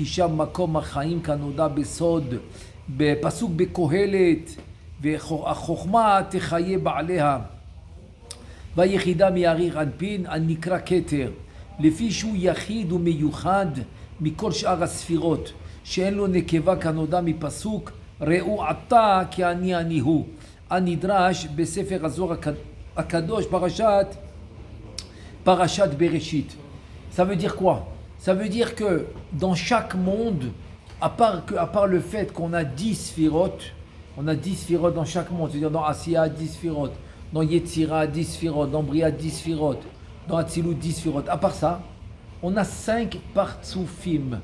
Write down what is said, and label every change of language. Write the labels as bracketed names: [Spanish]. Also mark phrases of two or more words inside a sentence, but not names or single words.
[Hebrew] שם מקום החיים כנודע בסוד בפסוק בקהלת והחוכמה תחיה בעליה והיחידה מיאריך אנפין הנקרא כתר לפי שהוא יחיד ומיוחד מכל שאר הספירות שאין לו נקבה כנודע מפסוק ראו עתה כי אני הוא הנדרש בספר הזוהר הקדוש פרשת בראשית. [French] Ça veut dire quoi? Ça veut dire que dans chaque monde, à part le fait qu'on a 10 sphirotes, on a 10 sphirotes dans chaque monde, c'est-à-dire dans Asiya 10 sphirotes, dans Yetzira 10 sphirotes, dans Bria 10 sphirotes, dans Atzilut 10 sphirotes. À part ça, on a 5 partsoufim.